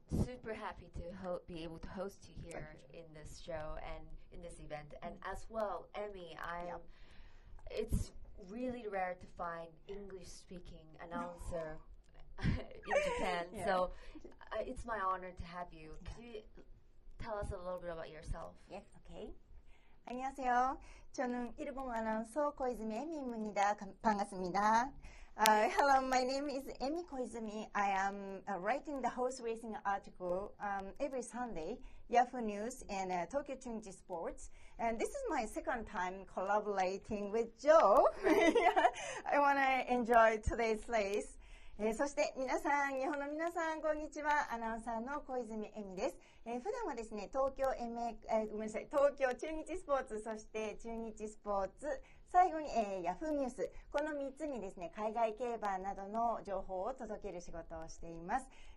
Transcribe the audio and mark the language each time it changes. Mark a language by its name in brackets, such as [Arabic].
[English] Super happy to be able to host you here in this show and in this event, and as well, Emmy, it's really rare to find English-speaking announcer in Japan, so it's my honor to have you. Could you tell us a little bit about yourself? Yes, okay. [Korean] 안녕하세요. 저는 일본 아나운서 고이즈미 에미입니다. 반갑습니다. [English] Hello, my name is Emi Koizumi. I am writing the horse racing article every Sunday, Yahoo News and Tokyo Chungji Sports. And this is my second time collaborating with Joe. I want to enjoy today's race. [Japanese] そして皆さん、日本の皆さん、こんにちは。アナウンサーの小泉恵美です。普段はですね、東京中日スポーツ、そして中日スポーツ、最後に、ヤフーニュース、この3つにですね、海外競馬などの情報を届ける仕事をしています。